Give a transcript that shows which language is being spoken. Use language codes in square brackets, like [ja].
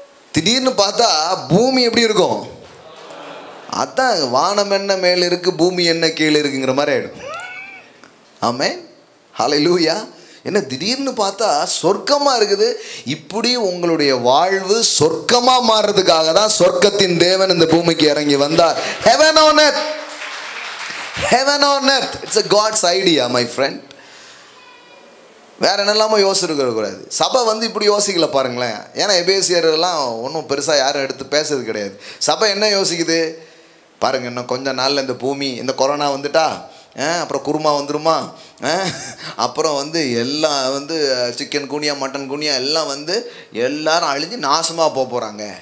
[ta] திடீர்னு பார்த்தா பூமி எப்படி இருக்கும்? அதான் வானம் என்ன மேல் இருக்குது, பூமி என்ன கீழே இருக்குங்கிற மாதிரி ஆகிடும். ஆமென், ஹல்லேலூயா. என்ன திடீர்னு பார்த்தா சொர்க்கமாக இருக்குது. இப்படி உங்களுடைய வாழ்வு சொர்க்கமாக மாறுறதுக்காக தான் சொர்க்கத்தின் தேவன் இந்த பூமிக்கு இறங்கி வந்தார். [en] Heaven on earth, heaven on earth, it's a God's idea my friend. [ta] வேற என்னெல்லாமோ யோசிச்சுருக்கூடாது. சபை இப்படி யோசிக்கல பாருங்களேன். ஏன்னா எபேசியர்லாம் ஒன்றும் பெருசாக யாரும் எடுத்து பேசுறது கிடையாது. சபை என்ன யோசிக்குது பாருங்க, இன்னும் கொஞ்ச நாளில் இந்த பூமி, இந்த கொரோனா வந்துட்டா, அப்புறம் குருமா வந்துருமா, அப்புறம் எல்லாம் சிக்கன் குனியா மட்டன் குனியா எல்லாம் எல்லாரும் அழிஞ்சு நாசமாக போகிறாங்க.